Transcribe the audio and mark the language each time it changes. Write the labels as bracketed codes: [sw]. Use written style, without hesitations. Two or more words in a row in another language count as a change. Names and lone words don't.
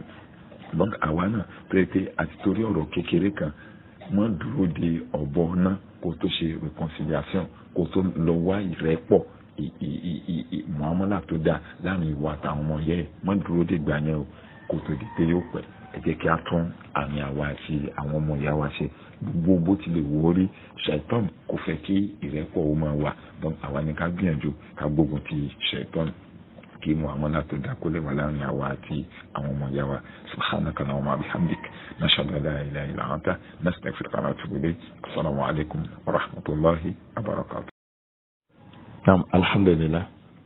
[yo] Àwa náà tó yẹ pé àti torí ọ̀rọ̀ kékeré kan mọ́ dúró de ọ̀bọ náà kó tó ṣe reconciliation kó tó lọ wá ìrẹ́pọ̀ muamala tó dáa láàrin ìwà àtàwọn ọmọ yẹn mọ́ dúró de gbà yẹn o kó tó di pé yóò pẹ́. Ẹ jẹ́ kí a tún àmì àwa àti àwọn ọmọ ìyá wa ṣe gbogbo bó tilẹ̀ wò ó rí ṣàìtọ́n kò fẹ́ kí ìrẹ́pọ̀ ó máa wà. Àwa ni ká gbìyànjú ká gbógun ti ṣàìtọ́n kí muamala tó dáa kó lè wà láàrin àwa àti àwọn ọmọ ìyá wa. [ar] سبحانك اللهم بحمدك نشهد أن لا إله إلا أنت نستغفرك ونتوب إليك. السلام عليكم ورحمة الله وبركاته. Alhamdulillah.